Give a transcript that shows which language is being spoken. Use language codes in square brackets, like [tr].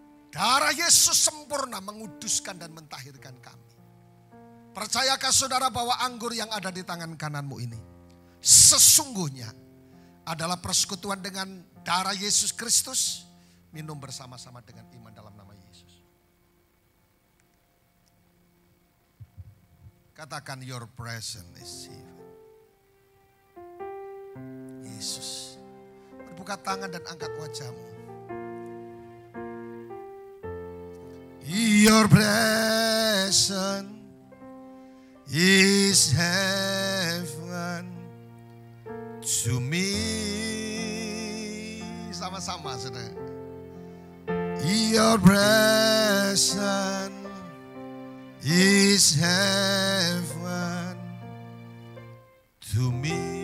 [id] Darah Yesus sempurna menguduskan dan mentahirkan kami. Percayakah saudara bahwa anggur yang ada di tangan kananmu ini sesungguhnya adalah persekutuan dengan darah Yesus Kristus. Minum bersama-sama dengan iman dalam nama Yesus. Katakan, [en] your presence is here. [id] Yesus, berbuka tangan dan angkat wajahmu. [en] Your presence is heaven to me. [id] Sama-sama, saudara. [en] Your presence is heaven to me.